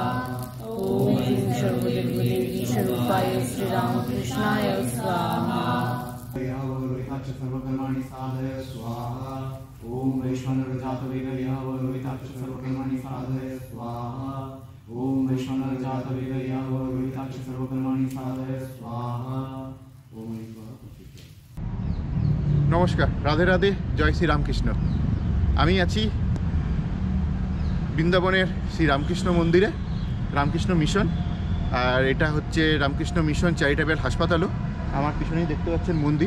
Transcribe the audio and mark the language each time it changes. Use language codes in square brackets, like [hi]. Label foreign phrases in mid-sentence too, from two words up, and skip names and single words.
[sa] ओम ह्रीं सर्वदेवदेवी स्वरूपाय श्रीरामकृष्णाय स्वाहा। सर्वकर्माणि साधय स्वाहा। ओम वैश्वानरजातवेदयः सर्वकर्माणि साधय स्वाहा। ओम वैश्वानरजातवेदयः सर्वकर्माणि साधय स्वाहा। ओम। [bn] নমস্কার, রাধে রাধে, জয় শ্রী রামকৃষ্ণ। আমি আছি বৃন্দাবনের শ্রী রামকৃষ্ণ মন্দিরে, রামকৃষ্ণ মিশন। আর এটা হচ্ছে রামকৃষ্ণ মিশন চ্যারিটেবল হাসপাতালও। আমার পিছনেই দেখতে পাচ্ছেন মন্দির।